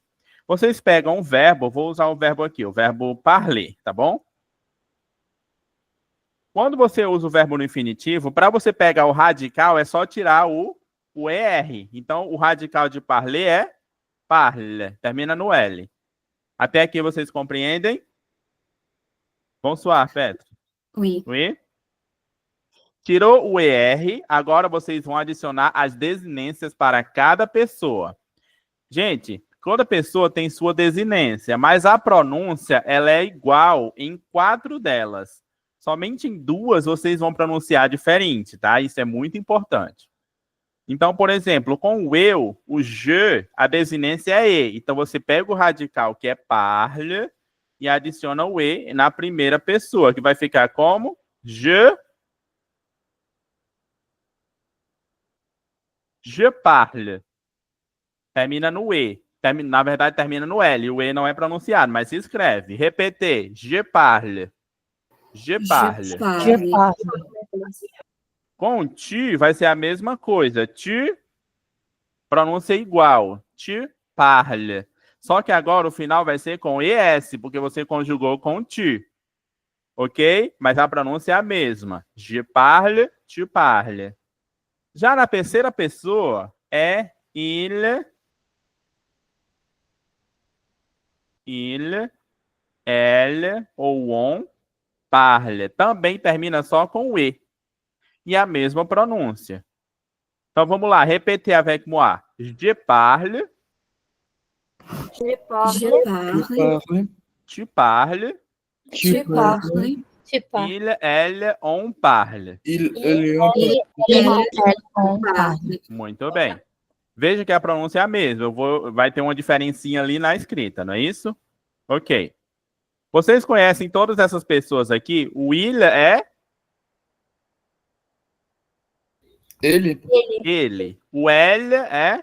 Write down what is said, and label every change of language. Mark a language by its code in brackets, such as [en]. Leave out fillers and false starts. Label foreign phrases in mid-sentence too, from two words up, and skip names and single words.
[pt] Vocês pegam um verbo, vou usar o verbo aqui, o verbo parler, tá bom? Quando você usa o verbo no infinitivo, para você pegar o radical, é só tirar o ER. Então, o radical de parler é parle, termina no L. Até aqui vocês compreendem? [fr] Bonsoir, Petro. Oui. Oui? [pt] Tirou o ER, agora vocês vão adicionar as desinências para cada pessoa. Gente, toda pessoa tem sua desinência, mas a pronúncia ela é igual em 4 delas. Somente em 2 vocês vão pronunciar diferente, tá? Isso é muito importante. Então, por exemplo, com o eu, o je, a desinência é e. Então, você pega o radical, que é parle, e adiciona o e na primeira pessoa, que vai ficar como [fr] je parle. [pt] Termina no E. Na verdade, termina no L. O E não é pronunciado, mas se escreve. Repetir. [fr] Je parle. Je parle. Je parle. [pt] Com tu vai ser a mesma coisa. Tu, pronúncia igual. [fr] Tu parle. [pt] Só que agora o final vai ser com ES, porque você conjugou com tu. Ok? Mas a pronúncia é a mesma. [fr] Je parle, tu parle. [pt] Já na terceira pessoa, é [fr] il, elle [pt] ou [fr] on parle. [pt] Também termina só com o E. E a mesma pronúncia. Então vamos lá, repetir [fr] avec moi. Je parle, Je parle. Je parle. tu parles, Tu parles. Tu parles. il, elle, on parle. [pt] Ele, [fr] On parle. Parle. [pt] Muito bem. Veja que a pronúncia é a mesma. Vai ter uma diferencinha ali na escrita, não é isso? Ok. Vocês conhecem todas essas pessoas aqui? O il é ele, ele. O elle é